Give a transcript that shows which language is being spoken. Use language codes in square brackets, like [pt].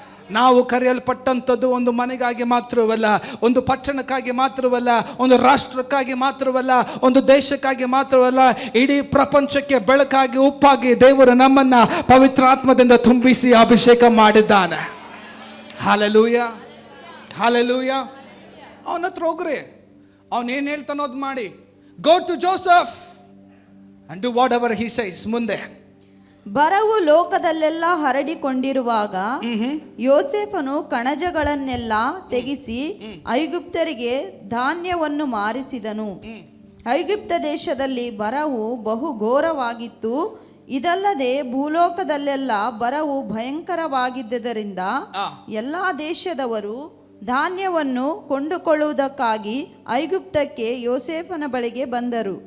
[kn] ನಾವು ಕರೆಯಲ್ಪಟ್ಟಂಥದ್ದು ಒಂದು ಮನೆಗಾಗಿ ಮಾತ್ರವಲ್ಲ, ಒಂದು ಪಟ್ಟಣಕ್ಕಾಗಿ ಮಾತ್ರವಲ್ಲ, ಒಂದು ರಾಷ್ಟ್ರಕ್ಕಾಗಿ ಮಾತ್ರವಲ್ಲ, ಒಂದು ದೇಶಕ್ಕಾಗಿ ಮಾತ್ರವಲ್ಲ, ಇಡೀ ಪ್ರಪಂಚಕ್ಕೆ ಬೆಳಕಾಗಿ ಉಪ್ಪಾಗಿ ದೇವರು ನಮ್ಮನ್ನ ಪವಿತ್ರಾತ್ಮದಿಂದ ತುಂಬಿಸಿ ಅಭಿಷೇಕ ಮಾಡಿದ್ದಾನೆ. Hallelujah, hallelujah. ಅವನ ಹತ್ರ ಹೋಗ್ರಿ, ಅವನೇನು ಹೇಳ್ತಾನೋ ಅದು ಮಾಡಿ. [en] Go to Joseph and do whatever he says. [kn] ಮುಂದೆ ಬರವು ಲೋಕದಲ್ಲೆಲ್ಲ ಹರಡಿಕೊಂಡಿರುವಾಗ ಯೋಸೇಫನು ಕಣಜಗಳನ್ನೆಲ್ಲ ತೆಗೆಸಿ ಐಗುಪ್ತರಿಗೆ ಧಾನ್ಯವನ್ನು ಮಾರಿಸಿದನು. ಐಗುಪ್ತ ದೇಶದಲ್ಲಿ ಬರವು ಬಹು ಘೋರವಾಗಿತ್ತು. ಇದಲ್ಲದೆ ಭೂಲೋಕದಲ್ಲೆಲ್ಲ ಬರವು ಭಯಂಕರವಾಗಿದ್ದರಿಂದ ಎಲ್ಲಾ ದೇಶದವರು ಧಾನ್ಯವನ್ನು ಕೊಂಡುಕೊಳ್ಳುವುದಕ್ಕಾಗಿ ಐಗುಪ್ತಕ್ಕೆ ಯೋಸೇಫನ ಬಳಿಗೆ ಬಂದರು.